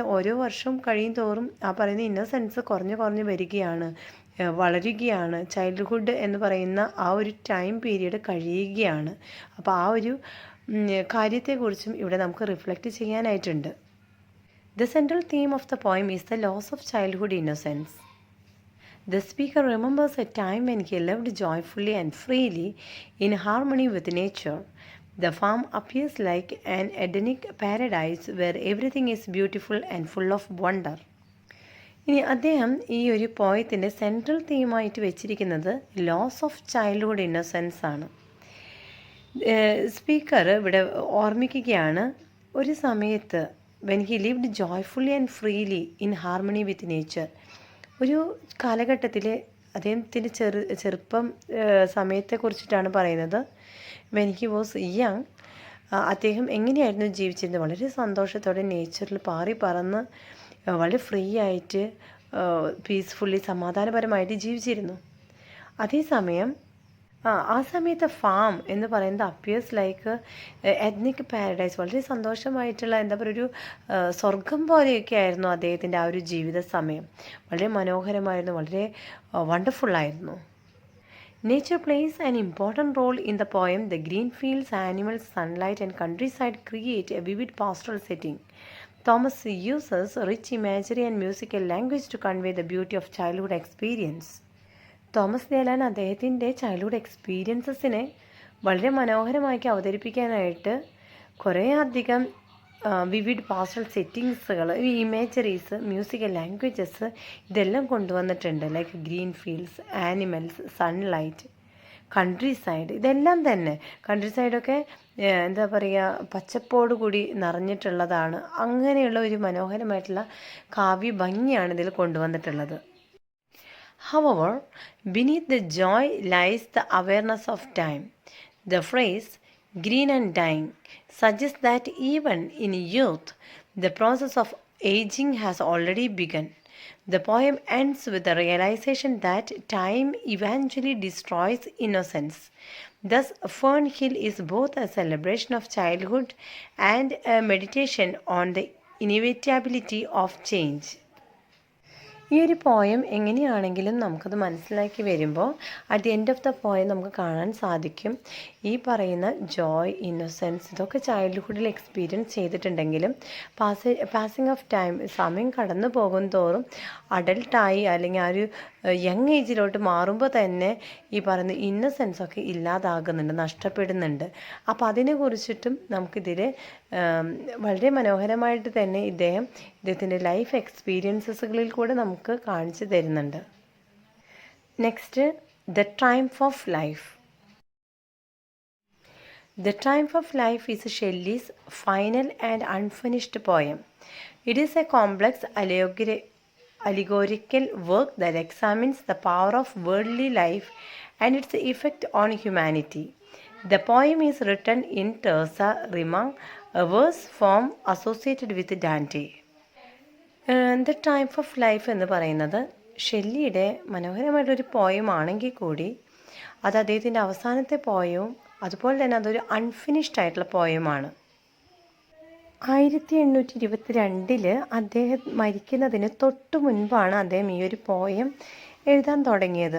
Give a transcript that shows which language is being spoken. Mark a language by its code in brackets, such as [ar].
[ml] എന്ന് വെച്ചാൽ ഓരോ വർഷവും കഴിയും തോറും ആ പറയുന്ന ഇന്നസെൻസ് കുറഞ്ഞു വരികയാണ്, വളരുകയാണ്. ചൈൽഡ്ഹുഡ് എന്ന് പറയുന്ന ആ ഒരു ടൈം പീരീഡ് കഴിയുകയാണ്. അപ്പോൾ ആ ഒരു കാര്യത്തെക്കുറിച്ചും ഇവിടെ നമുക്ക് reflect ചെയ്യാനായിട്ടുണ്ട്. [en] The central theme of the poem is the loss of childhood innocence. The speaker remembers a time when he lived joyfully and freely in harmony with nature. The farm appears like an Edenic paradise where everything is beautiful and full of wonder. [ml] ഇനി അദ്ദേഹം ഈ ഒരു പോയത്തിൻ്റെ central തീമായിട്ട് വെച്ചിരിക്കുന്നത് loss of childhood innocence ആണ്. Speaker ഇവിടെ ഓർമ്മിക്കുകയാണ്, ഒരു സമയത്ത് [en] When he lived joyfully and freely in harmony with nature. [ml] ഒരു കാലഘട്ടത്തിൽ അദ്ദേഹത്തിൻ്റെ ചെറുപ്പം സമയത്തെക്കുറിച്ചിട്ടാണ് പറയുന്നത്. [en] when he was young [ml] അദ്ദേഹം എങ്ങനെയായിരുന്നു ജീവിച്ചിരുന്നത്? വളരെ സന്തോഷത്തോടെ നേച്ചറിൽ പാറി പറന്ന് വളരെ ഫ്രീ ആയിട്ട് പീസ്ഫുള്ളി സമാധാനപരമായിട്ട് ജീവിച്ചിരുന്നു. അതേസമയം ആ സമയത്ത് ഫാം എന്ന് പറയുന്നത് [en] appears like ethnic paradise, [ml] വളരെ സന്തോഷമായിട്ടുള്ള എന്താ പറയുക ഒരു സ്വർഗം പോലെയൊക്കെ ആയിരുന്നു അദ്ദേഹത്തിൻ്റെ ആ ഒരു ജീവിത സമയം. വളരെ മനോഹരമായിരുന്നു, വളരെ വണ്ടർഫുള്ളായിരുന്നു. [en] Nature plays an important role in the poem. The green fields, animals, sunlight, and countryside create a vivid pastoral setting. Thomas uses rich imagery and musical language to convey the beauty of childhood experience. [ml] Thomas ധ്യാലാൻ അദ്ദേഹത്തിൻ്റെ childhood എക്സ്പീരിയൻസസിനെ വളരെ മനോഹരമാക്കി അവതരിപ്പിക്കാനായിട്ട് കുറേ അധികം vivid pastel സെറ്റിങ്സുകൾ, imageries, musical languages ഇതെല്ലാം കൊണ്ടുവന്നിട്ടുണ്ട്. Like green fields, animals, sunlight, country side, ഇതെല്ലാം തന്നെ country സൈഡൊക്കെ എന്താ പറയുക പച്ചപ്പോട് കൂടി നിറഞ്ഞിട്ടുള്ളതാണ്. അങ്ങനെയുള്ള ഒരു മനോഹരമായിട്ടുള്ള കാവ്യ ഭംഗിയാണ് ഇതിൽ കൊണ്ടുവന്നിട്ടുള്ളത്. [en] However, beneath the joy lies the awareness of time. The phrase green and dying suggests that even in youth, the process of aging has already begun. The poem ends with the realization that time eventually destroys innocence. Thus, Fern Hill is both a celebration of childhood and a meditation on the inevitability of change. [ml] ഈ ഒരു poem എങ്ങനെയാണെങ്കിലും നമുക്കത് മനസ്സിലാക്കി വരുമ്പോൾ [en] at the end of the poem [ml] നമുക്ക് കാണാൻ സാധിക്കും ഈ പറയുന്ന ജോയ്, ഇന്നസെൻസ് ഇതൊക്കെ ചൈൽഡ്ഹുഡിൽ എക്സ്പീരിയൻസ് ചെയ്തിട്ടുണ്ടെങ്കിലും പാസിങ് ഓഫ് ടൈം, സമയം കടന്നു പോകും തോറും അഡൾട്ടായി അല്ലെങ്കിൽ ആ ഒരു യങ് ഏജിലോട്ട് മാറുമ്പോൾ തന്നെ ഈ പറയുന്ന ഇന്നസെൻസൊക്കെ ഇല്ലാതാകുന്നുണ്ട്, നഷ്ടപ്പെടുന്നുണ്ട്. അപ്പോൾ അതിനെക്കുറിച്ചിട്ടും നമുക്കിതിൽ വളരെ മനോഹരമായിട്ട് തന്നെ ഇദ്ദേഹത്തിൻ്റെ ലൈഫ് എക്സ്പീരിയൻസസുകളിൽ കൂടെ നമുക്ക് കാണിച്ചു തരുന്നുണ്ട്. [en] Next, the triumph of life. The Triumph of Life is Shelley's final and unfinished poem. It is a complex allegorical work that examines the power of worldly life and its effect on humanity. The poem is written in terza rima, a verse form associated with Dante. [ml] The Triumph of Life എന്ന് പറയുന്നത് ഷെല്ലിയുടെ മനോഹരമായിട്ടൊരു poem ആണെങ്കിൽ കൂടി അത് അദ്ദേഹത്തിൻ്റെ അവസാനത്തെ പോയവും അതുപോലെ തന്നെ അതൊരു അൺഫിനിഷ്ഡ് ആയിട്ടുള്ള പോയമാണ്. 1822 അദ്ദേഹം മരിക്കുന്നതിന് തൊട്ട് മുൻപാണ് അദ്ദേഹം ഈ ഒരു പോയം എഴുതാൻ തുടങ്ങിയത്.